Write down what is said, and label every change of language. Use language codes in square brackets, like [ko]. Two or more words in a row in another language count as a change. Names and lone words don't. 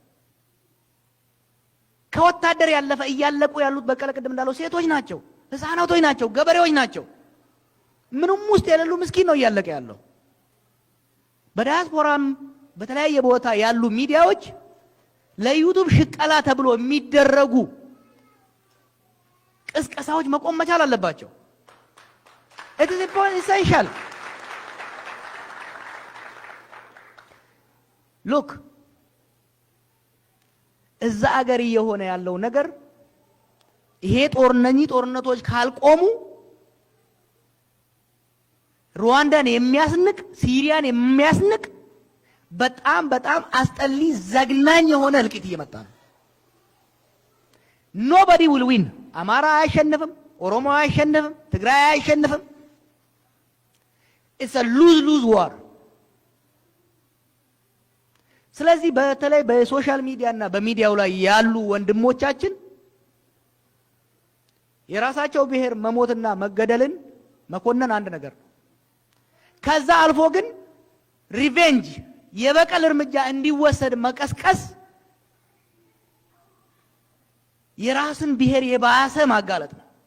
[am] ከወታደር ያለፈ እያለቁ ያሉት በቀለ ቅድም እንዳለው ሴቶች ናቸው፣ ህፃናቶች ናቸው፣ ገበሬዎች ናቸው። ምንም ውስጥ የሌሉ ምስኪን ነው እያለቀ ያለው። በዲያስፖራም በተለያየ ቦታ ያሉ ሚዲያዎች ለዩቲዩብ ሽቀላ ተብሎ የሚደረጉ ቅስቀሳዎች መቆም መቻል አለባቸው። [en] it is essential። [am] look እዛ አገር እየሆነ ያለው ነገር ይሄ ጦርነቶች ካልቆሙ ሩዋንዳን የሚያስንቅ ሲሪያን የሚያስንቅ በጣም በጣም አስጠሊ ዘግናኝ የሆነ እልቂት እየመጣ ነው። [en] nobody will win። [am] አማራ አያሸንፍም፣ ኦሮሞ አያሸንፍም፣ ትግራይ አያሸንፍም። [en] it's a lose war። [am] ስለዚህ በተለይ በሶሻል ሚዲያ እና በሚዲያው ላይ ያሉ ወንድሞቻችን የራሳቸው ብሔር መሞትና መገደልን መኮነን አንድ ነገር ነው። ከዛ አልፎ ግን ሪቬንጅ የበቀል እርምጃ እንዲወሰድ መቀስቀስ የራስን ብሔር የባሰ ማጋለጥ ነው።